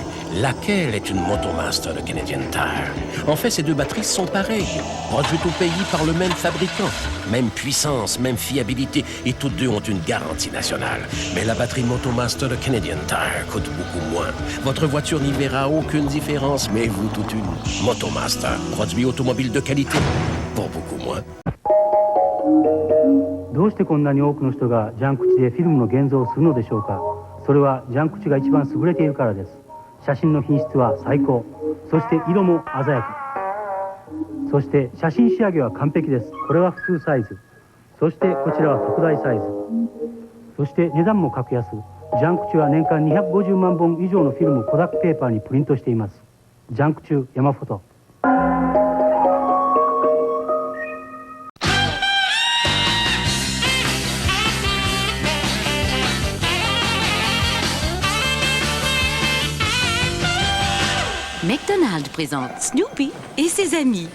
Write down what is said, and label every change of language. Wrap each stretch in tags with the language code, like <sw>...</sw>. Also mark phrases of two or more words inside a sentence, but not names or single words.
<fr>Laquelle est une Motomaster de Canadian Tire? En fait, ces deux batteries sont pareilles, produites au pays par le même fabricant. Même puissance, même fiabilité, et toutes deux ont une garantie nationale. Mais la batterie Motomaster de Canadian Tire coûte beaucoup moins. Votre voiture n'y verra aucune différence, mais vous toute une. Motomaster, produit automobile de qualité, pour beaucoup moins.</fr> <ja>どうしてこんなに多くの人がジャンクチでフィルムの現像をするのでしょうか。それはジャンクチが一番優れているからです。写真の品質は最高、そして色も鮮やか、そして写真仕上げは完璧です。これは普通サイズ、そしてこちらは特大サイズ、そして値段も格安。ジャンクチは年間250万本以上のフィルムをコダックペーパーにプリントしています。ジャンクチヤマフォト。</ja> <fr>McDonald's présente Snoopy et ses amis.</fr>